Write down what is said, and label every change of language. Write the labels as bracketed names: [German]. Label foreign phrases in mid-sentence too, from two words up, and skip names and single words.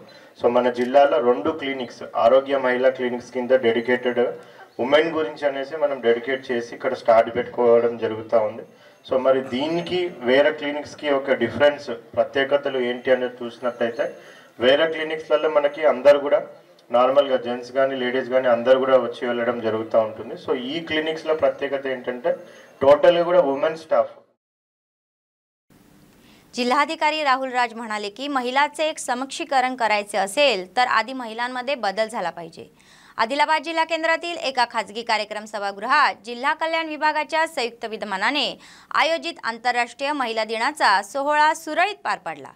[Telugu] సో మన జిల్లాలో 2 క్లినిక్స్ ఆరోగ్య మహిళా క్లినిక్స్ కింద [English] dedicated women [Telugu] గురించి అనేసి మనం డెడికేట్ చేసి ఇక్కడ స్టార్ట్ పెట్టుకోవడం జరుగుతూ ఉంది। సో మరి దీనికి వేరే క్లినిక్స్కి ఒక డిఫరెన్స్ ప్రత్యేకతలు ఏంటి అనేది చూసినట్లయితే వేరే క్లినిక్స్లలో మనకి అందరు కూడా నార్మల్గా జెంట్స్ కానీ లేడీస్ కానీ అందరు కూడా వచ్చి వెళ్ళడం జరుగుతూ ఉంటుంది। సో ఈ క్లినిక్స్లో ప్రత్యేకత ఏంటంటే [English] total women staff. [Marathi] जिल्हाधिकारी राहुल राज म्हणाले की महिलांचे एक समीक्षीकरण करायचे असेल तर आधी महिलांमध्ये बदल झाला पाहिजे। आदिलाबाद जिल्हा केंद्रातील एका खाजगी कार्यक्रम सभागृहात जिल्हा कल्याण विभागाच्या संयुक्त विद्यमानाने आयोजित आंतरराष्ट्रीय महिला दिनाचा सोहळा सुरळीत पार पडला।